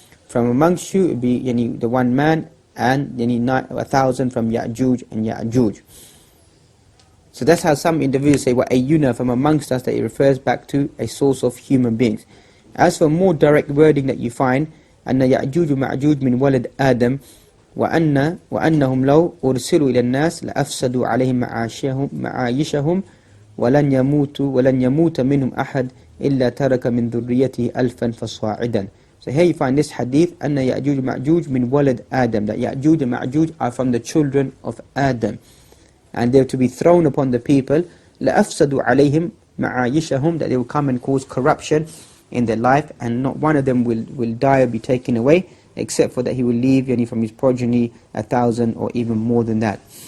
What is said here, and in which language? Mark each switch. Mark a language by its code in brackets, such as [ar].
[en] From amongst you it be the one man, and 1,000 from Ya'juj and Ya'juj. So that's how some individuals say وَأَيُّنَا, from amongst us, that it refers back to a source of human beings. As for more direct wording that you find, [ar] أَنَّ يَأْجُوجُ مَعْجُوجُ مِنْ وَلَدْ آدَمَ وَأَنَّهُمْ لَوْ أُرْسِلُوا إِلَى النَّاسِ لَأَفْسَدُوا عَلَيْهِمْ مَعَايِشَهُمْ وَلَنْ يَمُوتَ مِنْهُمْ أَحَدٌ إِلَّا تَرَكَ مِنْ ذُرِّيَّتِهِ أَلْفًا فَصَاعِدًا. [en] So here you find this hadith, [ar] أَنَّ يَأْجُوجُ مَعْجُوجُ مِنْ وَلَدْ آدَمَ, [en] that Ya'juj and Ma'juj are from the children of Adam, and they are to be thrown upon the people [ar] لَأَفْسَدُوا عَلَيْهِمْ مَعَايِشَهُمْ, [en] that they will come and cause corruption in their life, and not one of them will die or be taken away, except for that he will leave from his progeny 1,000 or even more than that.